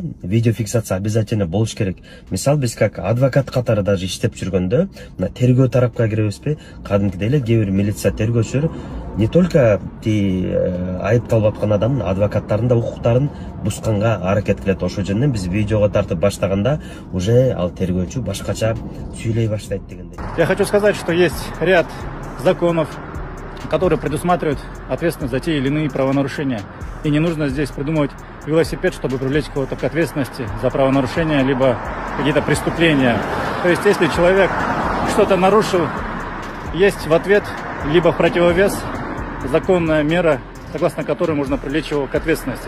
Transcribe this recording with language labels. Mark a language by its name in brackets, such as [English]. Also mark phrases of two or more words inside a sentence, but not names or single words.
[Kyrgyz] Видеофиксация обязательно болуш керек. Мисал биз как адвокат катары даже иштеп жүргөндө, мына тергөө тарапка киребизби? Кадимкидей эле кээ бир милиция тергөөчүлөр [Russian] не только [Kyrgyz] айыпталып аткан адамдын адвокаттарын да укуктарын бусканга аракет кылат. Ошол жөнүндө биз видеого тартып баштаганда уже ал тергөөчү башкача сүйлөй баштайт дегендей. [Russian] Я хочу сказать, что есть ряд законов, которые предусматривают ответственность за те или иные правонарушения. И не нужно здесь придумывать велосипед, чтобы привлечь кого-то к ответственности за правонарушения, либо какие-то преступления. То есть, если человек что-то нарушил, есть в ответ, либо в противовес законная мера, согласно которой можно привлечь его к ответственности.